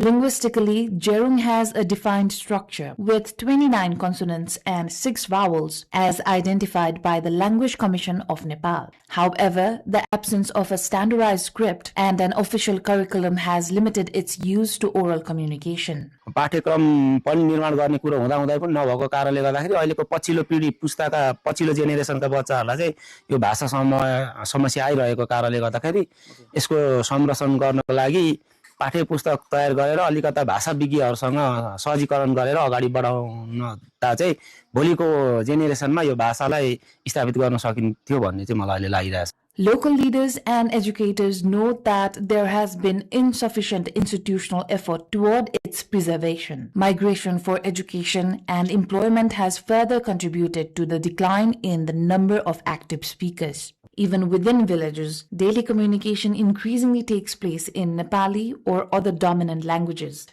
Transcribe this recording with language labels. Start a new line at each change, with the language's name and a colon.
English: Linguistically, Jerung has a defined structure with 29 consonants and 6 vowels as identified by the Language Commission of Nepal. However, the absence of a standardized script and an official curriculum has limited its use to oral communication.
Nepali: पाठ्यक्रम पनि निर्माण गर्ने कुरा हुँदा हुँदै पनि नभएको कारणले गर्दाखेरि अहिलेको पछिल्लो पिढी पुस्ताका पछिल्लो जेनेरेसनका बच्चाहरूलाई चाहिँ यो भाषा समस्या आइरहेको कारणले गर्दाखेरि यसको संरक्षण गर्नको लागि पाठ्य पुस्तक तयार गरेर अलिकता भाषा विज्ञहरूसँग सहजीकरण गरेर अगाडि बढाउनता चाहिँ भोलिको जेनेरेसनमा यो भाषालाई स्थापित गर्न सकिन्थ्यो भन्ने चाहिँ मलाई अहिले लागिरहेछ.
English: Local leaders and educators note that there has been insufficient institutional effort toward its preservation. Migration for education and employment has further contributed to the decline in the number of active speakers. Even within villages, daily communication increasingly takes place in Nepali or other dominant languages.